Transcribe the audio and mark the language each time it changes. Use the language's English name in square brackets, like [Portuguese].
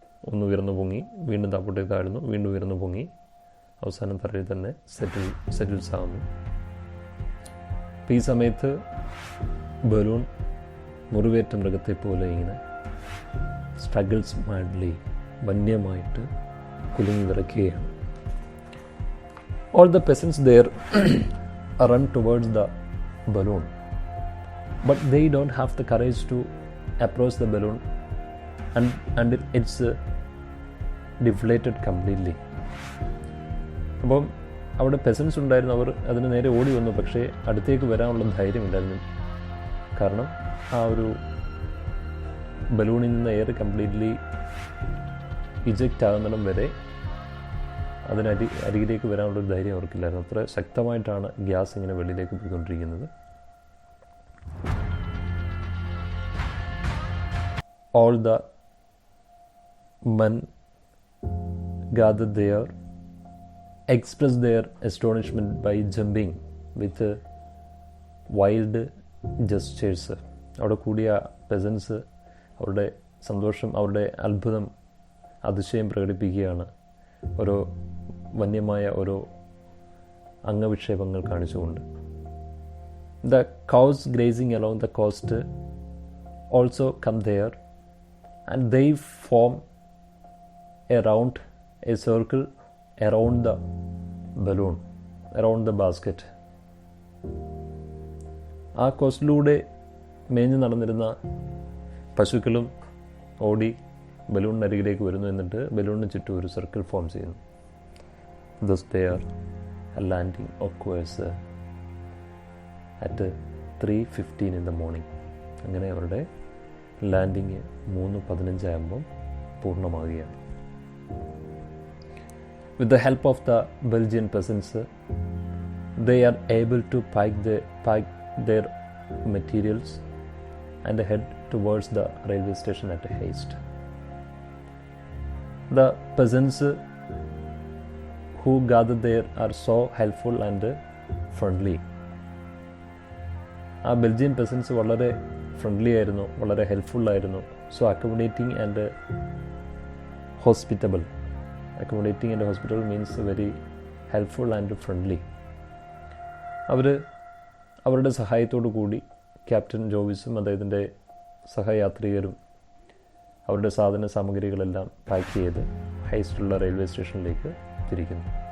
[Malayalam] ഒന്ന് ഉയർന്നു പൊങ്ങി, വീണ്ടും താപ്പോട്ടേക്ക് താഴ്ന്നു, വീണ്ടും ഉയർന്നു പൊങ്ങി, അവസാനം തറയിൽ തന്നെ സെറ്റിൽസ് ആവുന്നു. ഈ സമയത്ത് ബലൂൺ മുറിവേറ്റ മൃഗത്തെ പോലെ ഇങ്ങനെ സ്ട്രഗിൾസ് മാഡ്ലി, വന്യമായിട്ട് കുലുങ്ങി വിറയ്ക്കുകയാണ്. [English] All the peasants there run towards the balloon, but they don't have the courage to approach the balloon and it's deflated completely. [Malayalam] അപ്പം അവിടെ പെസൻസ് ഉണ്ടായിരുന്നു, അവർ അതിന് നേരെ ഓടി വന്നു. പക്ഷേ അടുത്തേക്ക് വരാനുള്ള ധൈര്യമില്ലായിരുന്നു. കാരണം ആ ഒരു ബലൂണിൽ നിന്ന് എയർ കംപ്ലീറ്റ്ലി ഇജക്റ്റ് ആകുന്നിടം വരെ അരികിലേക്ക് വരാനുള്ളൊരു ധൈര്യം അവർക്കില്ലായിരുന്നു. അത്ര ശക്തമായിട്ടാണ് ഗ്യാസ് ഇങ്ങനെ വെളിയിലേക്ക് പോയിക്കൊണ്ടിരിക്കുന്നത്. [English] All the men gathered there expressed their astonishment by jumping with wild gestures. [Malayalam] അവിടെ കൂടിയ പെസൻസ് അവരുടെ സന്തോഷം, അവരുടെ അത്ഭുതം, അതിശയം പ്രകടിപ്പിക്കുകയാണ് ഓരോ വന്യമായ ഓരോ അംഗവിക്ഷേപങ്ങൾ കാണിച്ചുകൊണ്ട്. [English] The cows grazing along the coast also come there, and they form a circle around the balloon, around the basket. [Malayalam] ആ കോസ്റ്റിലൂടെ മേഞ്ഞ് നടന്നിരുന്ന പശുക്കളും ഓടി ബലൂണിനരികിലേക്ക് വരുന്നു. എന്നിട്ട് ബലൂണിന് ചുറ്റും ഒരു സർക്കിൾ ഫോം ചെയ്യുന്നു. [English] Thus their landing occurs at 3:15 in the morning. [Malayalam] അങ്ങനെ അവരുടെ ലാൻഡിങ് 3:15 ആകുമ്പം പൂർണ്ണമാവുകയാണ്. [English] With the help of the Belgian peasants, they are able to pack their materials and head towards the railway station at haste. The peasants who gather there are so helpful and friendly. [Malayalam] ആ Belgian പെസൻസ് വളരെ friendly ആയിരുന്നു, വളരെ ഹെൽപ്ഫുള്ളായിരുന്നു. [English] So accommodating and hospitable. Accommodating and hospitable means very helpful and friendly. [Malayalam] അവരുടെ സഹായത്തോടു കൂടി captain ജോവിസും അദ്ദേഹത്തിൻ്റെ സഹയാത്രികരും അവരുടെ സാധന സാമഗ്രികളെല്ലാം pack ചെയ്ത് ഹൈസ്റ്റുള്ള റെയിൽവേ സ്റ്റേഷനിലേക്ക് തിരിക്കുന്നു.